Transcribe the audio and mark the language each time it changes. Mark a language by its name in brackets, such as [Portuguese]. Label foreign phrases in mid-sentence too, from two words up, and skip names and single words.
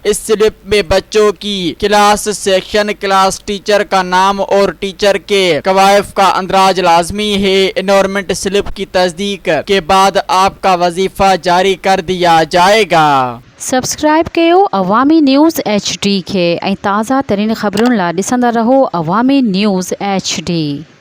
[Urdu] اس سلپ میں بچوں کی کلاس سیکشن، کلاس ٹیچر کا نام اور ٹیچر کے قوائف کا اندراج لازمی ہے۔ انورمنٹ سلپ کی تصدیق کے بعد آپ کا وظیفہ جاری کر دیا جائے گا۔ [Sindhi] سبسکرائب کयो عوامی نیوز HD کے ऐं ताज़ा तरीन ख़बरुनि लाइ ॾिसंदा रहो अवामी न्यूज़ HD।